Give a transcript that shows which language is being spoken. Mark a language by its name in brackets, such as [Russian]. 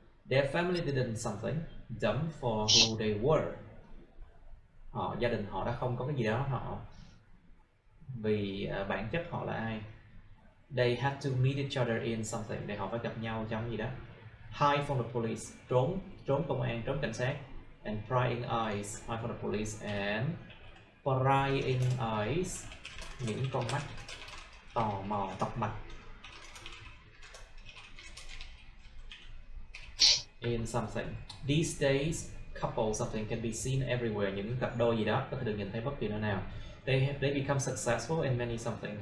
[English] Their family did something dumb for who they were. [Vietnamese] Gia đình họ đã không có cái gì đó họ vì bản chất họ là ai. [English] They had to meet each other in something. [Vietnamese] Để họ phải gặp nhau trong gì đó. [English] Hide from the police, [Vietnamese] trốn công an, trốn cảnh sát. [English] And prying eyes, hide from the police. And prying eyes, [Vietnamese] những con mắt tò mò, tọc mạch. [English] In something. These days, couple something can be seen everywhere. [Vietnamese] Những cặp đôi gì đó có thể được nhìn thấy bất kỳ nơi nào. [English] They become successful in many something.